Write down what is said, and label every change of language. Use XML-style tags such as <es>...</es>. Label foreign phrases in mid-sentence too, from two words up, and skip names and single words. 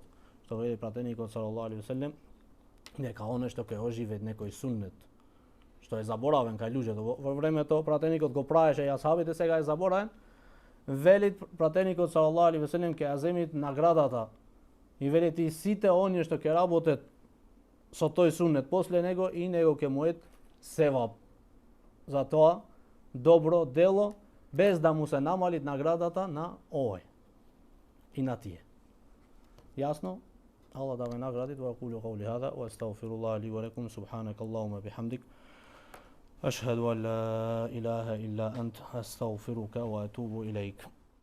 <mk>Што вели пратеникот</mk> <ar>صلى الله عليه وسلم,</ar> <mk>дека оно што ќе оживе некој суннет што е заборавен кај луѓето во времето пратеникот го правеше и асхабите, сега е заборавен, вели пратеникот</mk> <ar>صلى الله عليه وسلم</ar> <mk>ќе ја земит наградата и велите и сите оние што ќе работат со тој суннет после него и него ќе му ет севап за тоа добро дело, без да му се намали наградата на овој и на тие. Јасно? Аллах да ме награди.</mk> <ar>وأقول قولي هذا وأستغفر الله لي ولكم سبحانك اللهم وبحمدك أشهد أن لا إله إلا أنت أستغفرك وأتوب إليك.</ar>